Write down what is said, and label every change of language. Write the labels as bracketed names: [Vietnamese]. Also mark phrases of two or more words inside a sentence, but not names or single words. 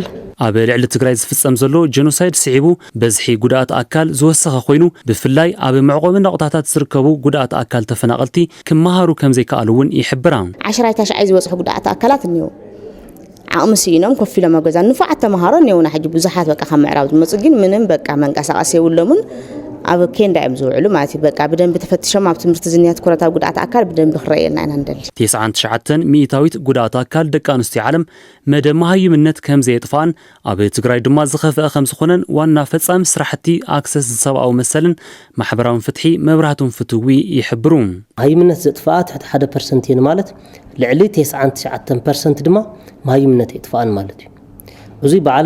[Tigrinya] ኣብ ልዕሊ ትግራይ ዝፍጸም ዘሎ ጄኖሳይድ ስዒቡ በዝሒ ጉዳት አካል ዝወሰኸ ኮይኑ ብፍላይ ኣብ መዕቆብን ነቕጣታት ዝርከቡ ጉዳት አካል ተፈናቀልቲ ክመሃሩ ከም ዘይከኣሉ ውን ይሕብራ 10 ሻዓይ ዝወጽሑ ጉዳት አካላት እንዩ ዓቕሚ ሲኖም ኮፍ ኢሎም ኣብ ገዛ ንፉዓት ተመሃሮ እንዩና ሕጂ ብዙሓት በቃ ከም ምዕራብ ዝመጹ ግን ምንም በቃ መንቀሳቀስ የብሎምን ኣብ ኬንዳ እዮም ዝውዕሉ ማለት በቃ በደንብ ተፈትሾም ኣብ ትምህርቲ ዝንያት ኩረታ ጉዳት አካል በደንብ ክረአየልና ኢና እንደል 99 ሚእታዊት ጉዳት አካል ደቂ አንስትዮ ዓለም መደብ መሃይምነት ከም ዘየጥፋን ኣብ ትግራይ ድማ ዝኸፍአ ከም ዝኾነን ዋና ፈጻሚ ስራሕቲ አክሰስ ዝሰብአዊ መሰልን ማሕበራዊ ፍትሒ መብራህቱን ፍትዊ ይሕብሩ መሃይምነት ዘጥፋ ትሕት 1% የን ማለት ልዕሊ 99% ድማ መሃይምነት የጥፋን ማለት እዩ እዚ በዓለም